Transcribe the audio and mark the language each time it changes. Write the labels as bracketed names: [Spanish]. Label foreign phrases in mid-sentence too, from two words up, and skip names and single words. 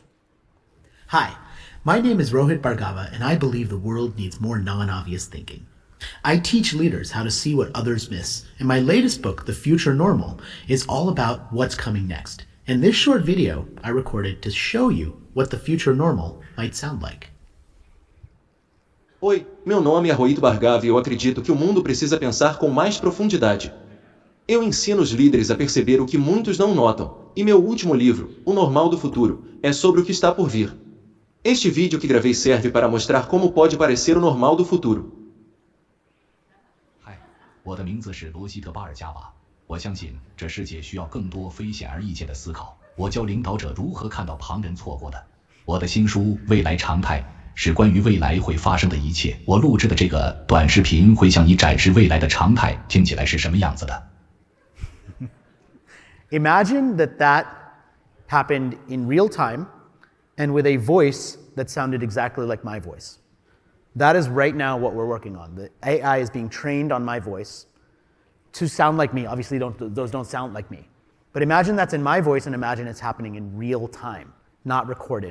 [English] Hi, my name is Rohit Bhargava, and I believe the world needs more non-obvious thinking. I teach leaders how to see what others miss, and my latest book, The Future Normal, is all about what's coming next. And this short video I recorded to show you what the future normal might sound like. [Portuguese] Oi, meu nome é Rohit Bhargava e eu acredito que o mundo precisa pensar com mais profundidade. Eu ensino os líderes a perceber o que muitos não notam, e meu último livro, O Normal do Futuro, é sobre o que está por vir. Este vídeo que gravei serve para mostrar como pode parecer o normal do futuro. [Chinese] 嗨，我的名字是罗希特·巴尔加瓦。我相信这世界需要更多非显而易见的思考。我教领导者如何看到旁人错过的。我的新书《未来常态》是关于未来会发生的一切。我录制的这个短视频会向你展示未来的常态听起来是什么样子的。 [English] Imagine that happened in real time and with a voice that sounded exactly like my voice. That is right now what we're working on. The AI is being trained on my voice to sound like me. Obviously, those don't sound like me. But imagine that's in my voice and imagine it's happening in real time, not recorded.